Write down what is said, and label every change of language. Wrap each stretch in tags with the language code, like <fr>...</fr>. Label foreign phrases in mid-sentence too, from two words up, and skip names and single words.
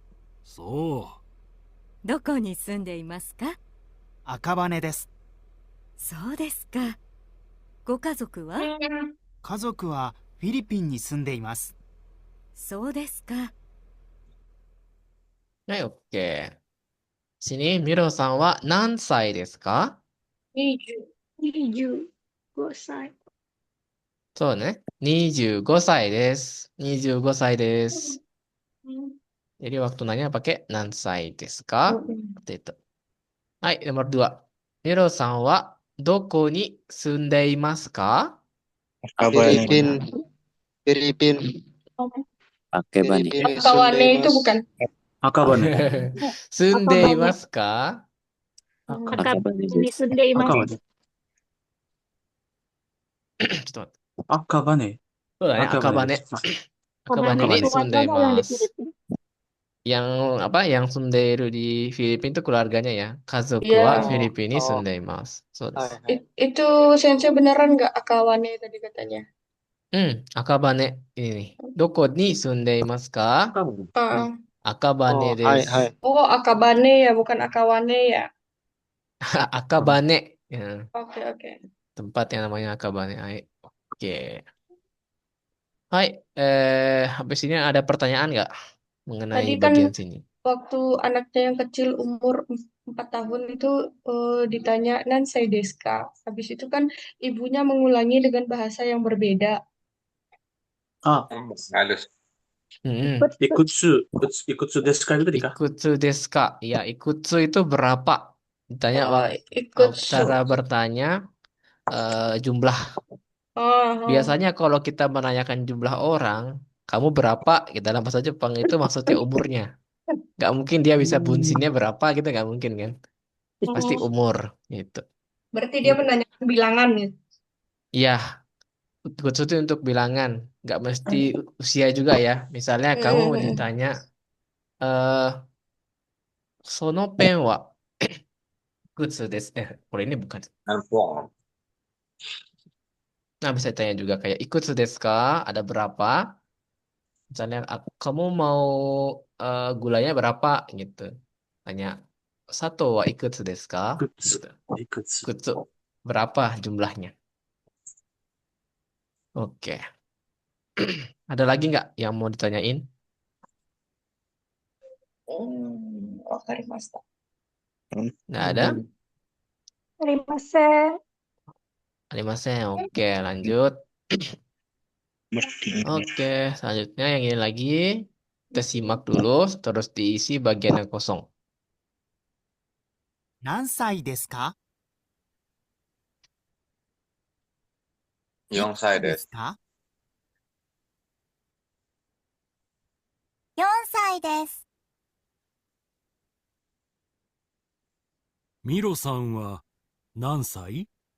<ja>そどこに住んでいますか？赤羽です。そうですか。ご家族は？家族はフィリピンに住んでいます。そうですか。</ja> <id>はい、oke. Sini,</id> <ja>Miro さんは何歳ですか？ 25歳。そうね。25歳です。25歳です。</ja> <id>Jadi waktu nanya pakai</id> <ja>何歳ですか? Mm-mm.</ja> <id>Seperti itu. Hai, nomor 2. Miro さんはどこに住んでいますか？ Filipin. Filipin. Akebane. Filipin. Akawane itu bukan. Akabane.</id> <ja>住んでいますか？</ja> <id>Akebane Ini</id> <ja>desu. sundaimasu. Akabane. ちょっと待って。 Akabane. そうだね、赤羽。 Akabane. 赤羽に</ja> <id>Akabane itu</id> <ja>住んでい</ja> <id>warnanya yang</id> <ja>ま</ja> <id>di</id> <ja>す。</ja> <id>Filipina. Yang apa? Yang sunderu di Filipina itu keluarganya ya.</id> <ja>家族は</ja> <id>Iya.</id> <ja>Filipina ni Oh. 住んでいます。そうです. Hai.</ja> <id>Itu sensei beneran nggak Akawane tadi katanya? Akabane ini nih.</id> <ja>どこに住んでいますか? Akabane. Ah. Akabane Oh, hai, desu. hai.</ja> <id>Oh, Akabane ya, bukan Akawane ya. Akabane. Ya, Oke, oke. tempat yang namanya Akabane. Hai. Oke. Hai, habis ini ada pertanyaan nggak mengenai Tadi kan bagian sini? waktu anaknya yang kecil umur 4 tahun itu ditanya</id> <ja>何歳ですか?</ja> <id>Habis itu kan ibunya mengulangi dengan bahasa yang berbeda. Ah, Halus.</id> <ja>いくつですか</ja> <id>itu tadi kah?</id> <ja>いくつですか?</ja> <id>Ya, ikutsu itu berapa? Ditanya Ikutsu. cara bertanya jumlah. Biasanya kalau kita menanyakan jumlah orang, kamu berapa? Gitu, dalam bahasa Jepang itu maksudnya umurnya. Nggak mungkin dia bisa bunsinnya berapa gitu, nggak mungkin kan? Pasti umur gitu. Berarti dia menanyakan bilangan gitu. Iya, ikutsu itu untuk bilangan, nggak mesti usia juga ya. Misalnya kamu ditanya,</id> <ja>そのペンはいくつです.</ja> <id>Kalau ini bukan. Nelpon. Nah, bisa tanya juga kayak</id> <ja>いくつですか?</ja> <id>Ada berapa? Misalnya kamu mau gulanya berapa gitu. Tanya</id> <ja>砂糖はいくつですか?</ja> <id>いくつ Gitu. いくつ Ikutsu. Berapa jumlahnya? Oke. Ada lagi nggak yang mau ditanyain?</id> <ja>わかりました。</ja> <id>Nggak ada?</id> <ja>ありません。 Arimasen.</ja> <id>Oke, lanjut. Oke, selanjutnya yang ini lagi. Kita simak dulu, terus diisi bagian yang kosong.</id> <ja>何歳ですか？ 4歳です。か？ 4歳です。ミロさんは何歳？</ja>